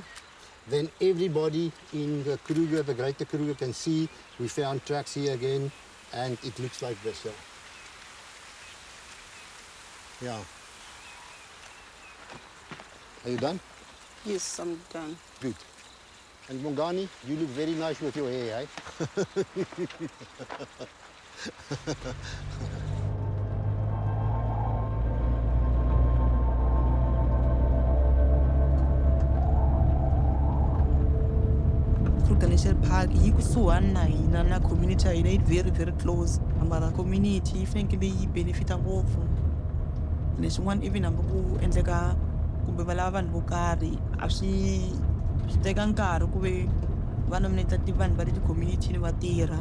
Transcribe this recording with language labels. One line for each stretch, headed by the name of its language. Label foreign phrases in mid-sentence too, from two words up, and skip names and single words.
English: Then everybody in the Kruger, the Greater Kruger, can see we found tracks here again, and it looks like this. Yeah. Are you done? Yes, I'm done. Good. And Mongani, you look very nice with your hair, eh?
Tsonga: Kruger National Park yi kusuhani na hina na community ya hina,
English: very very close.
Tsonga: Mara community yi fanekele yi benefita ngopfu. Leswin'wana even hambi ku endleka kumbe va lava vanhu vo karhi a swi teka nkarhi ku ve va nominate vanhu va le ti-community va tirha.